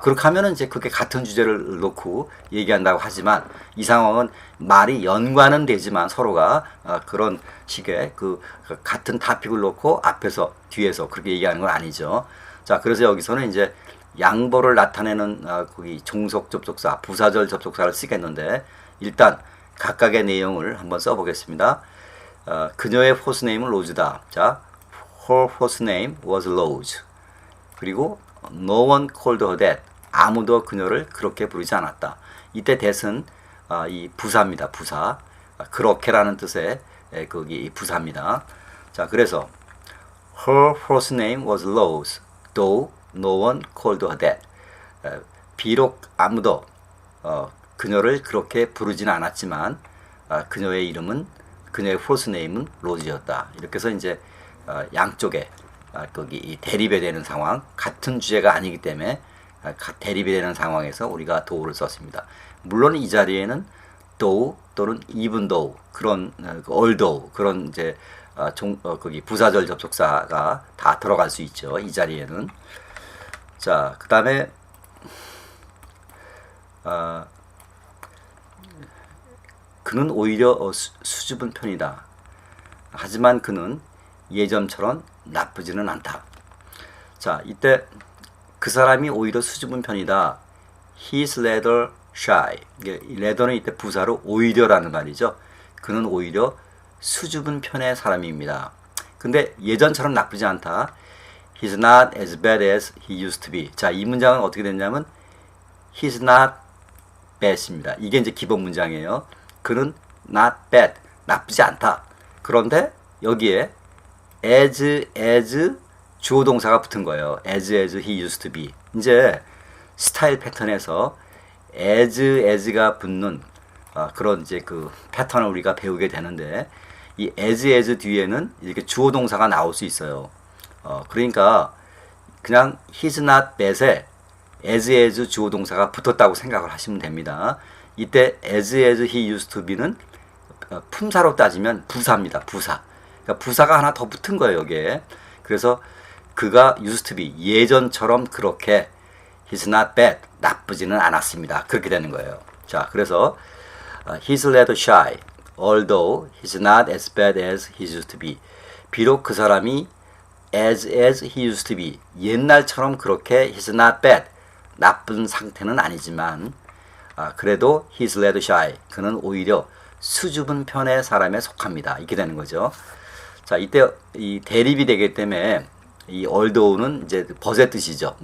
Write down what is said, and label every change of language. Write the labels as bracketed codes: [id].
[ko] 그렇게 하면은 이제 그게 같은 주제를 놓고 얘기한다고 하지만 이 상황은 말이 연관은 되지만 서로가 그런 식의 그 같은 타픽을 놓고 앞에서 뒤에서 그렇게 얘기하는 건 아니죠. 자, 그래서 여기서는 이제 양보를 나타내는 거기 종속 접속사, 부사절 접속사를 쓰겠는데 일단 각각의 내용을 한번 써보겠습니다. 그녀의 호수네임은 로즈다. [en] 자, her host name was Rose. [ko] 그리고 [en] no one called her that. [ko] 아무도 그녀를 그렇게 부르지 않았다. 이때 that은 이 부사입니다. 부사. 그렇게라는 뜻의 거기 부사입니다. 자, 그래서 [en] her first name was Rose, though no one called her that. [ko] 비록 아무도 그녀를 그렇게 부르지는 않았지만 그녀의 이름은 그녀의 first name은 로즈였다. 이렇게 해서 이제 양쪽에 거기 대립이 되는 상황, 같은 주제가 아니기 때문에 대립이 되는 상황에서 우리가 do를 썼습니다. 물론 이 자리에는 though 또는 even though 그런 although 그런 이제 거기 부사절 접속사가 다 들어갈 수 있죠. 이 자리에는. 자, 그 다음에 그는 오히려 수줍은 편이다. 하지만 그는 예전처럼 나쁘지는 않다. 자, 이때 그 사람이 오히려 수줍은 편이다. [en] He's rather shy. [ko] rather는 이때 부사로 오히려라는 말이죠. 그는 오히려 수줍은 편의 사람입니다. 근데 예전처럼 나쁘지 않다. [en] He's not as bad as he used to be. [ko] 자, 이 문장은 어떻게 됐냐면 [en] He's not bad [ko] 입니다. 이게 이제 기본 문장이에요. 그는 [en] not bad. [ko] 나쁘지 않다. 그런데 여기에 as 주어 동사가 붙은 거예요. [en] as he used to be. [ko] 이제 스타일 패턴에서 as가 붙는 그런 이제 그 패턴을 우리가 배우게 되는데 이 as 뒤에는 이렇게 주어 동사가 나올 수 있어요. 그러니까 그냥 [en] he's not bad [ko] 에 as 주어 동사가 붙었다고 생각을 하시면 됩니다. 이때 as he used to be는 품사로 따지면 부사입니다. 부사. 그러니까 부사가 하나 더 붙은 거예요, 여기에. 그래서 그가 [en] used to be, [ko] 예전처럼 그렇게 [en] he's not bad, [ko] 나쁘지는 않았습니다. 그렇게 되는 거예요. 자, 그래서 [en] he's rather shy, although he's not as bad as he used to be. [ko] 비록 그 사람이 [en] as he used to be, [ko] 옛날처럼 그렇게 [en] he's not bad, [ko] 나쁜 상태는 아니지만 그래도 [en] he's rather shy, [ko] 그는 오히려 수줍은 편의 사람에 속합니다. 이렇게 되는 거죠. 자, 이때 이 대립이 되기 때문에 이 although는 이제 벗의 뜻이죠.